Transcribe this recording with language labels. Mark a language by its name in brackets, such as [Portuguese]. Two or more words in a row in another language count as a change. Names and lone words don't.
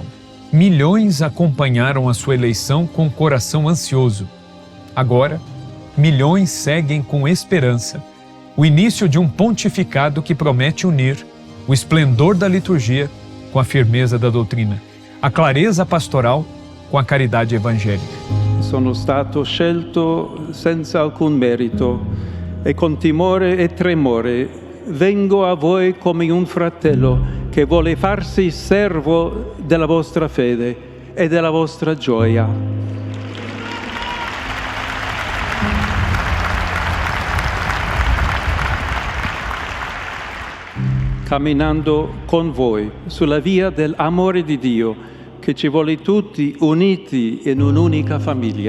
[Portuguese] Milhões acompanharam a sua eleição com o coração ansioso. Agora, milhões seguem com esperança o início de um pontificado que promete unir o esplendor da liturgia com a firmeza da doutrina, a clareza pastoral com a caridade evangélica. [Italian] Sono stato scelto senza alcun merito e con timore e tremore vengo a voi come un fratello che vuole farsi servo della vostra fede e della vostra gioia. Camminando con voi sulla via dell'amore di Dio che ci vuole tutti uniti in un'unica famiglia.